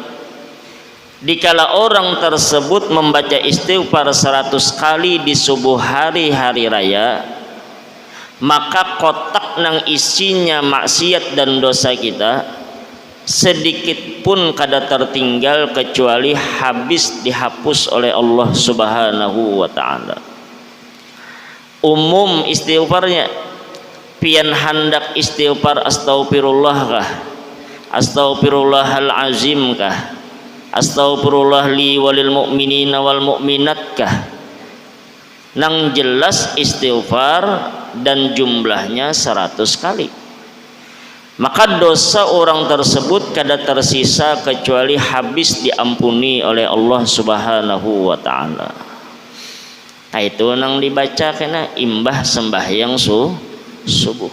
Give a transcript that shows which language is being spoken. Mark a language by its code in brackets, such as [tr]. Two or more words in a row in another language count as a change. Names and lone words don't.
[bjn] Dikala orang tersebut membaca istighfar 100 kali di subuh hari raya, maka kotak nang isinya maksiat dan dosa kita sedikit pun kada tertinggal, kecuali habis dihapus oleh Allah [ar] سبحانه وتعالى. [bjn] Umum istighfarnya pian hendak istighfar astaghfirullah kah, [ar] أستغفر الله العظيم [bjn] kah, [ar] أستغفر الله لي وللمؤمنين والمؤمنات [bjn] kah, nang jelas istighfar dan jumlahnya 100 kali, maka dosa orang tersebut kada tersisa kecuali habis diampuni oleh Allah [ar] سبحانه وتعالى. [bjn] Nah itu nang dibaca kena imbah sembahyang subuh.